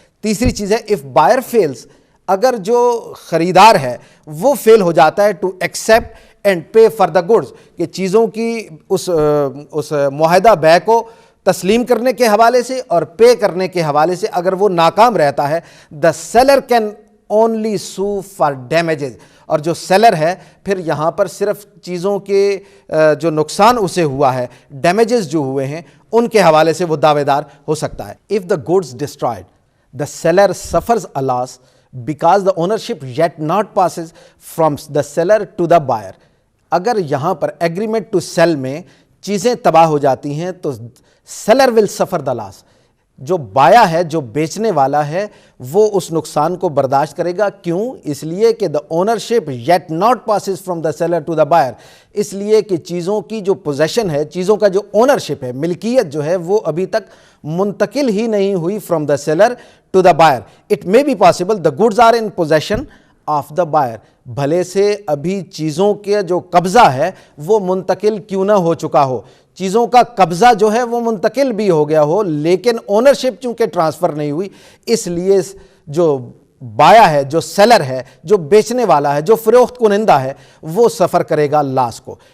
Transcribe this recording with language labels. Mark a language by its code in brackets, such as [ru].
[ur] تیسری چیز ہے [en] if buyer fails, [ur] اگر جو خریدار ہے وہ فیل ہو جاتا ہے [en] to accept and pay for the goods, [ur] کہ چیزوں کی اس معاہدہ بے کو تسلیم کرنے کے حوالے سے اور پے کرنے کے حوالے سے اگر وہ ناکام رہتا ہے، [en] The seller can only sue for damages. [ur] اور جو سیلر ہے پھر یہاں پر صرف چیزوں کے جو نقصان اسے ہوا ہے، ڈیمیجز جو ہوئے ہیں ان کے حوالے سے وہ دعوے دار ہو سکتا ہے. [en] If the goods destroyed the seller suffers a loss because the ownership yet not passes from the seller to the buyer. [ur] اگر یہاں پر agreement to sell میں چیزیں تباہ ہو جاتی ہیں تو [en] seller will suffer the loss. [ur] جو بایا ہے، جو بیچنے والا ہے، وہ اس نقصان کو برداشت کرے گا. کیوں؟ اس لیے کہ [en] the ownership yet not passes from the seller to the buyer. [ur] اس لیے کہ چیزوں کی جو پوزیشن ہے، چیزوں کا جو اونرشپ ہے، ملکیت جو ہے، وہ ابھی تک منتقل ہی نہیں ہوئی [en] from the seller to the buyer. It may be possible the goods are in possession of the buyer. [ur] بھلے سے ابھی چیزوں کے جو قبضہ ہے وہ منتقل کیوں نہ ہو چکا ہو، چیزوں کا قبضہ جو ہے وہ منتقل بھی ہو گیا ہو، لیکن اونرشپ چونکہ ٹرانسفر نہیں ہوئی، اس لیے جو بایا ہے، جو سیلر ہے، جو بیچنے والا ہے، جو فروخت کنندہ ہے، وہ سفر کرے گا لاس کو.